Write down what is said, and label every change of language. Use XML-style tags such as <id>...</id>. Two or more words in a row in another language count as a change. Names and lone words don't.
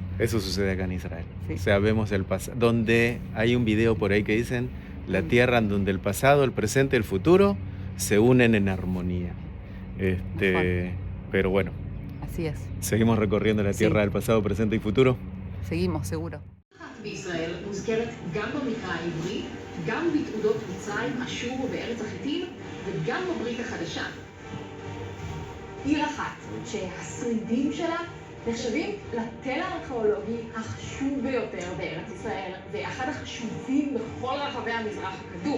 <es>Eso sucede acá en Israel. O sea, vemos el pasado, donde hay un video por ahí que dicen, la tierra en donde el pasado, el presente y el futuro se unen en armonía. Pero bueno. Así es. Seguimos recorriendo la tierra del pasado, presente y futuro. seguimos, seguro.</es> <he>בישראל מוזכרת גם במקרא העברי, גם בתעודות מצרים, אשור וארץ החיטים, וגם בברית החדשה. עיר אחת שהשרידים שלה נחשבים לתל הארכיאולוגי החשוב ביותר בארץ ישראל, ואחד החשובים בכל רחבי המזרח הקדום.</he>